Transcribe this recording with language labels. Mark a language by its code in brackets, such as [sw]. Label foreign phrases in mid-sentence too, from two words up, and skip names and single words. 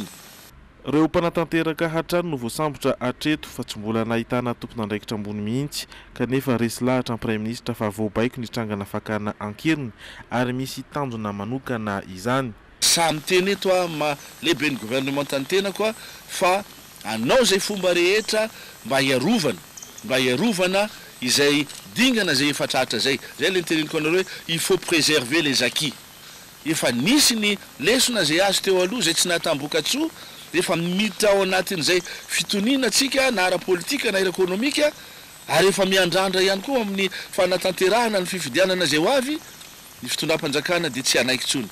[mg] Reo mpanatanteraka hatrany no voasambotra hatreto fa tsy mbola nahitana tompon'andraikitra ambony mihitsy, kanefa resy lahatra ny [fr] Prime Ministre [mg] fa voabaiko ny trangana fakana ankeriny ary misy tanjona manokana izany. Samy teny eto lehibe ny gouvernemanta ny tena koa fa anao zay fomba rehetra mba hiarovana izay dingana zay efa tratra zay. Zay le teneniko anareo hoe [fr] il faut préserver les acquis. [mg] Efa nisy ny lesona zay azo teo aloha zay tsy natamboka tsoa, efa miditra ao anatin'izay fitoniana atsika na ara-politika na ara-ekonomika, ary efa miandrandra ihany koa amin'ny fanatanterahana ny fifidianana zay ho avy ny fitondram-panjakana dia tsy anaiky tsony.